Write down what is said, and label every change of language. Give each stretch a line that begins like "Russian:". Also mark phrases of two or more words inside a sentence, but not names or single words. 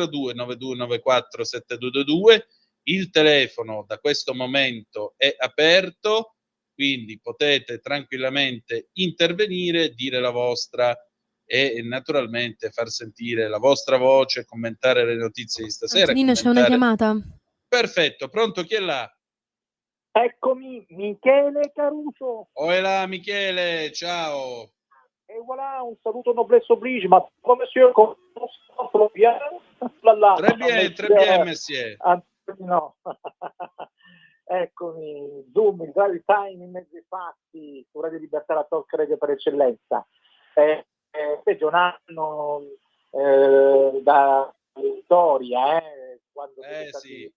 Italian: 0292947222, il telefono da questo momento è aperto, quindi potete tranquillamente intervenire, dire la vostra e naturalmente far sentire la vostra voce, commentare le notizie di stasera. Antonino, c'è una chiamata. Perfetto, pronto, chi è là? Eccomi, Michele Caruso. Oela Michele, ciao. E voilà, un saluto
French: noblesse oblige,
Italian: ma come
French: monsieur, bien? Très bien, monsieur.
Italian: No. Eccomi, Zoom, il
English: drive time
Italian: in mezzo ai fatti, su Radio Libertà, la
English: talk radio
Italian: per eccellenza. Invece un anno da storia, quando sì.